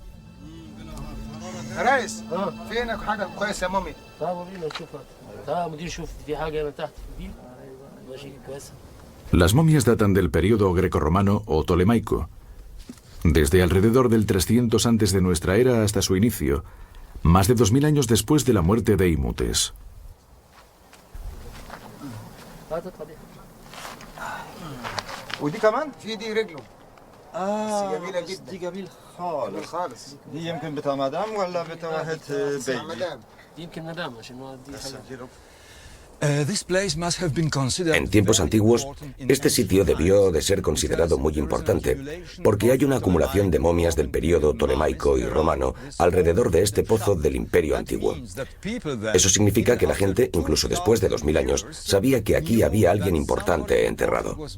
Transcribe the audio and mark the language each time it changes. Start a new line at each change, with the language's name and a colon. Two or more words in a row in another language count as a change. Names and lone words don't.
Spanish: Las momias datan del período grecorromano o tolemaico, desde alrededor del 300 antes de nuestra era hasta su inicio, más de 2000 años después de la muerte de Imhotep.
Arabic: ودي كمان في دي رجله بس جميله جدا دي جميل خالص دي يمكن بتاع مدام ولا بتاع واحد بيبي دي يمكن مدام عشان هو دي
Spanish: En tiempos antiguos, este sitio debió de ser considerado muy importante, porque hay una acumulación de momias del período tolemaico y romano alrededor de este pozo del Imperio Antiguo. Eso significa que la gente, incluso después de 2000 años, sabía que aquí había alguien importante enterrado.